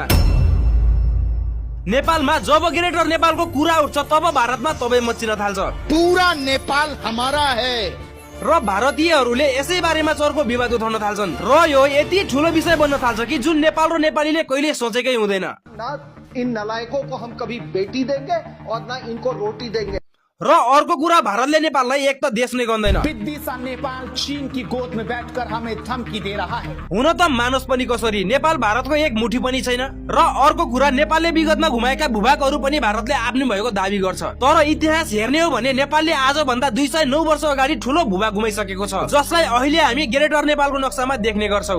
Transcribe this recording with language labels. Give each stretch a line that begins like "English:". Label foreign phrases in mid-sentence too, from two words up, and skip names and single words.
Nepali: नेपालमा जब ग्रेटर नेपालको कुरा उठ्छ तब भारतमा तबै मच्चिन थाल्छ।
Hindi: पूरा नेपाल हमारा है
Nepali: र भारतीयहरूले यसै बारेमा चर्को विवाद उठाउन थाल्छन् र यो यति ठुलो विषय बन्न थाल्छ कि जुन नेपाल र नेपालीले कहिले सोचेकै हुँदैन।
Hindi: ना इन नलायकों को हम कभी बेटी देंगे और ना इनको रोटी देंगे।
Nepali: र अर्को कुरा, भारतले नेपाललाई एक त देश नै गन्दैन।
Hindi: बिद्दी सा नेपाल चीन की गोद में बैठकर हमें धमकी दे रहा है।
Nepali: हुन त मानोस् पनि कसरी, नेपाल भारतको एक मुठी पनि छैन। र अर्को कुरा, नेपालले विगतमा घुमाएका भूभागहरू पनि भारतले आफ्नो भएको दाबी गर्छ। तर इतिहास हेर्ने हो भने नेपालले आज भन्दा 209 वर्ष अगाडि ठूलो भूभाग घुमाइसकेको छ, जसलाई अहिले हामी ग्रेटर नेपालको नक्सामा देख्ने गर्छौं।